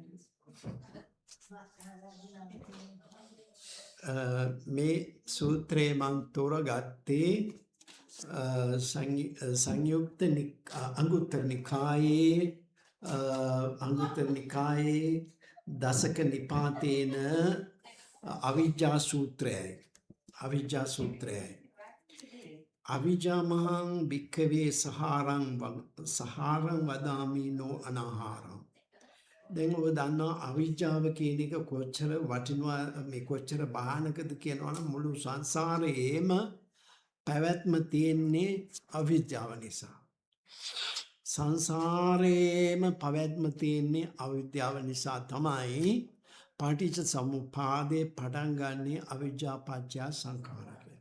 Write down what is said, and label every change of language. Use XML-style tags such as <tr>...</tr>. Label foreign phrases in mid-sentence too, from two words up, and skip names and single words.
<si>මේ සූත්‍රයේ මම තෝරගත්තේ සංයුක්ත අංගුත්තර නිකායේ දසක නිපාතේන අවිජ්ජා සූත්‍රයයි.</si> <pi>අවිජ්ජාමහං භික්ඛවේ සහාරං වදාමි නෝ අනාහාරං.</pi> <si>දැන් ඔබ දන්නවා අවිජ්ජාව කියන එක කොච්චර වටිනවා මේ කොච්චර භයානකද කියනවා නම් මුළු සංසාරයේම පැවැත්ම තියෙන්නේ අවිජ්ජාව නිසා. සංසාරයේම පැවැත්ම තියෙන්නේ අවිද්‍යාව නිසා තමයි පටිච්ච සමුප්පාදේ පටන් ගන්නේ</si> <pi>අවිජ්ජා පත්‍ය සංඛාර</pi> <si>කියලා.</si>